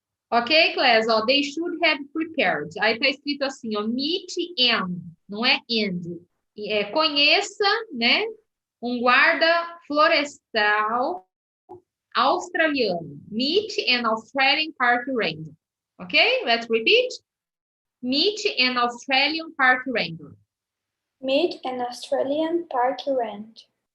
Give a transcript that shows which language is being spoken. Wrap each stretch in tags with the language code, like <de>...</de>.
<en>Ok, class? Ó, they should have prepared.</en> <pt>Aí tá escrito assim, ó,</pt> <en>meet and,</en> <pt>não é and. Conheça, né, um guarda florestal australiano.</pt> <en>Meet an Australian park ranger. Ok? Let's repeat. Meet an Australian park ranger. Meet an Australian park ranger.</en>